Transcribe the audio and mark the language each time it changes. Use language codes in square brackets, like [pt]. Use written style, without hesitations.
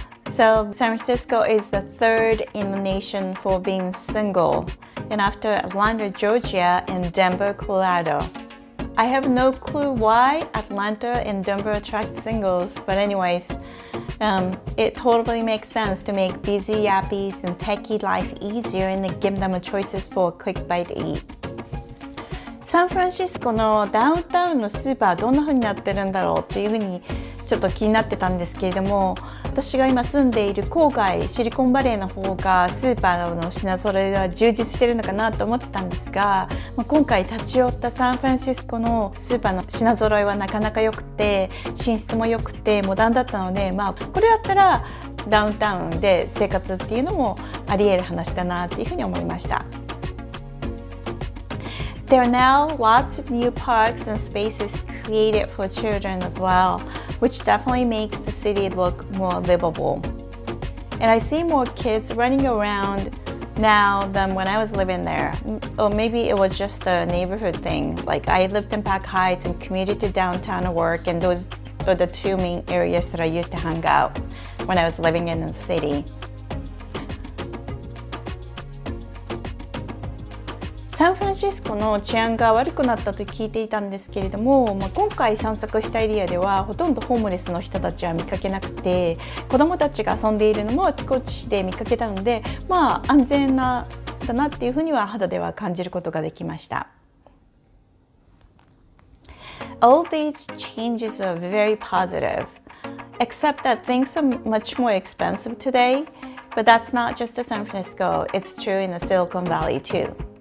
[en] So San Francisco is the 3rd in the nation for being single, and after Atlanta, Georgia, and Denver, Colorado. I have no clue why Atlanta and Denver attract singles, but anyways, it totally makes sense to make busy yappies and techie life easier and give them choices for a quick bite to eat. [ja] サンフランシスコのダウンタウンのスーパーどんな風になってるんだろうっていう風にちょっと気になってたんですけれども、私が今住んでいる郊外シリコンバレーの方がスーパーの品揃えは充実してるのかなと思ってたんですが、今回立ち寄ったサンフランシスコのスーパーの品揃えはなかなか良くて、品質も良くてモダンだったので、これだったらダウンタウンで生活っていうのもあり得る話だなっていうふうに思いました。 [en] There are now lots of new parks and spaces created for children as well, which definitely makes the city look more livable. And I see more kids running around now than when I was living there. Or maybe it was just a neighborhood thing. Like I lived in Pac Heights and commuted to downtown to work, and those are the 2 main areas that I used to hang out when I was living in the city. [ja] サンフランシスコの治安が悪くなったと聞いていたんですけれども、今回散策したエリアではほとんどホームレスの人たちは見かけなくて、子どもたちが遊んでいるのもあちこちで見かけたので、安全だなっていうふうには肌では感じることができました。 [en] All these changes are very positive, except that things are much more expensive today, but that's not just in San Francisco, it's true in the Silicon Valley too.